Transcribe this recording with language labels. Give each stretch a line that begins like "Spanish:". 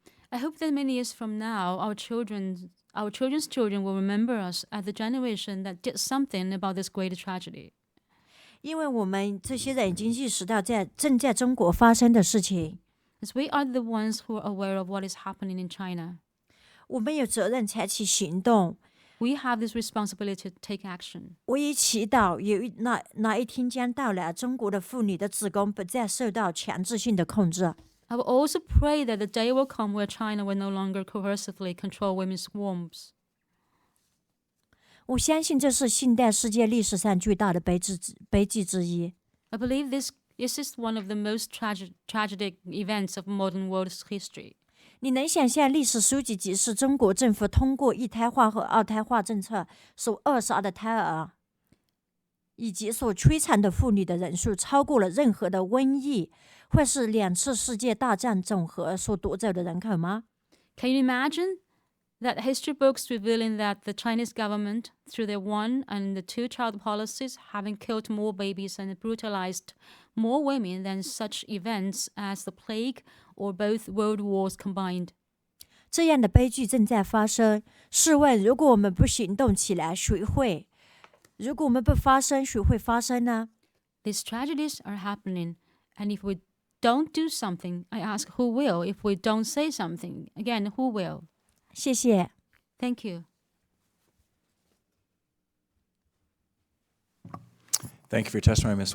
English: I hope that many years from now, our children's children will remember us as the generation that did something about this great tragedy.
Chinese: 因为我们这些人已经意识到正在中国发生的事情，
English: As we are the ones who are aware of what is happening in China.
Chinese: 我们有责任采取行动。
English: We have this responsibility to take action.
Chinese: 我也祈祷那一天将到来，中国的妇女的子宫不再受到强制性的控制。
English: I will also pray that the day will come where China will no longer coercively control women's wombs.
Chinese: 我相信这是现代世界历史上最大的悲剧之一。
English: I believe this is one of the most tragic events of modern world's history.
Chinese: 你能想象历史书籍即是中国政府通过一胎化和二胎化政策所扼杀的胎儿，以及所摧残的妇女的人数超过了任何的瘟疫或是2次世界大战总和所夺走的人口吗？
English: Can you imagine that history books revealing that the Chinese government, through their one and the two-child policies, having killed more babies and brutalized more women than such events as the plague or both world wars combined?
Chinese: 这样的悲剧正在发生。试问，如果我们不行动起来，谁会？如果我们不发声，谁会发声呢？
English: These tragedies are happening, and if we don't do something, I ask who will? If we don't say something, again, who will?
Chinese: 谢谢。
English: Thank you. Thank you for your testimony, Ms.